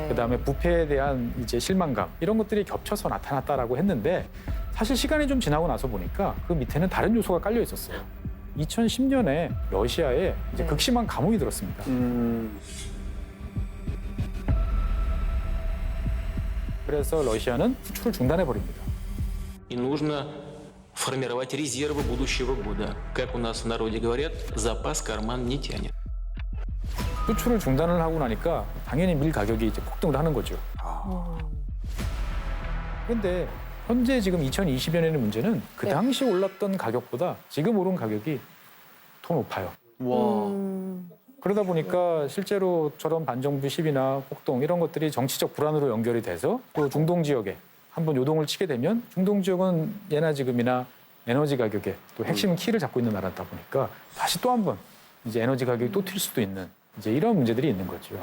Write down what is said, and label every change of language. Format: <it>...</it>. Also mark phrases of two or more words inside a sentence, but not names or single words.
<ko>그다음에 부패에 대한 이제 실망감 이런 것들이 겹쳐서 나타났다라고 했는데 사실 시간이 좀 지나고 나서 보니까 그 밑에는 다른 요소가 깔려 있었어요. 2010년에 러시아에 이제 네. 극심한 감옥이 들었습니다. 그래서 러시아는 수출을 중단해 버립니다.</ko> <ru>И нужно формировать резервы будущего года. Как у нас в народе говорят, запас карман не тянет.</ru> <ko>수출을 중단을 하고 나니까 당연히 밀 가격이 이제 폭등을 하는 거죠. 그런데 현재 지금 2020년에는 문제는 그 네. 당시 올랐던 가격보다 지금 오른 가격이 더 높아요. 와. 그러다 보니까 실제로 저런 반정부 시위나 폭동 이런 것들이 정치적 불안으로 연결이 돼서 또 중동 지역에 한번 요동을 치게 되면 중동 지역은 예나 지금이나 에너지 가격에 또 핵심 키를 잡고 있는 나라다 보니까 다시 또 한 번 이제 에너지 가격이 또 튈 수도 있는 이제 이런 문제들이 있는 거죠.</ko>